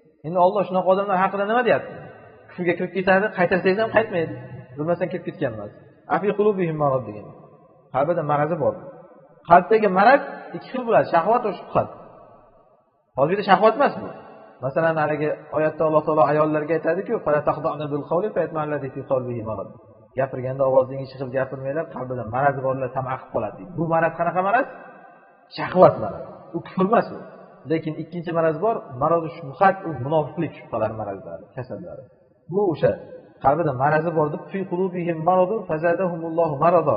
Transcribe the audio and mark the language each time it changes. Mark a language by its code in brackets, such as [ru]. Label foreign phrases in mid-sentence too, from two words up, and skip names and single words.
[uz] Endi Alloh shunaqa odamlar haqida nima deyapti? Kufrga kirib ketadi, qaytarsangiz ham qaytmaydi. Bilmasdan kirib ketgan emas. [ar] أفي قلوبهم مرض [uz] degan. Qalbida marazi bor. Qalbdagi maraz ikki xil bo'ladi, shahvat va shubhat. Hozirda shahvat emas bu. Masalan, haligi oyatda Alloh taolo ayollarga aytadi-ku, [ar] "فلا تخضعن بالقول فيطمع الذي في قلبه مرض." [uz] Gapirganda ovozingiz chiqib gapirmanglar, qalbida maraz borlar tam aqib qoladi. Bu maraz qanaqa maraz? Shahvat maraz. U kufr emas u. Lekin ikkinchi maraz bor, marozi shubhat, u munofiqlik shubhalari marazlari, kasallari. Bu o'sha qalbida marazi bor deb [ar] في قلوبهم مرض فزادهم الله مرضا.